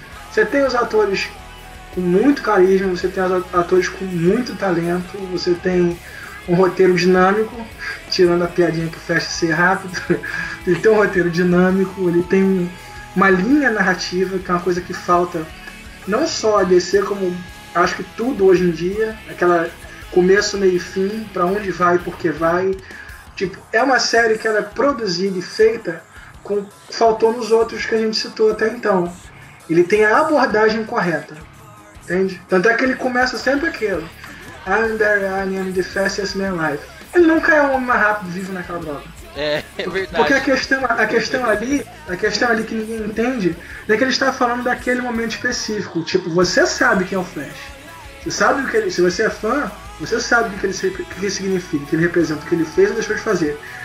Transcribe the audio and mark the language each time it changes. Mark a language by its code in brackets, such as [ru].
[pt] Você tem os atores com muito carisma, você tem os atores com muito talento, você tem um roteiro dinâmico, tirando a piadinha que fecha ser rápido, ele tem um roteiro dinâmico, ele tem uma linha narrativa, que é uma coisa que falta não só a DC, como acho que tudo hoje em dia, aquela começo, meio e fim, pra onde vai e por que vai. Tipo, é uma série que ela é produzida e feita com o que faltou nos outros que a gente citou até então. Ele tem a abordagem correta, entende? Tanto é que ele começa sempre aquilo. [en] I'm Barry, I'm the fastest man alive. [pt] Ele nunca é o homem mais rápido vivo naquela droga. É, é verdade. Porque a questão ali que ninguém entende, é que ele está falando daquele momento específico. Tipo, você sabe quem é o Flash. Você sabe o que ele... Se você é fã, você sabe o que ele significa, o que ele representa, o que ele fez ou deixou de fazer.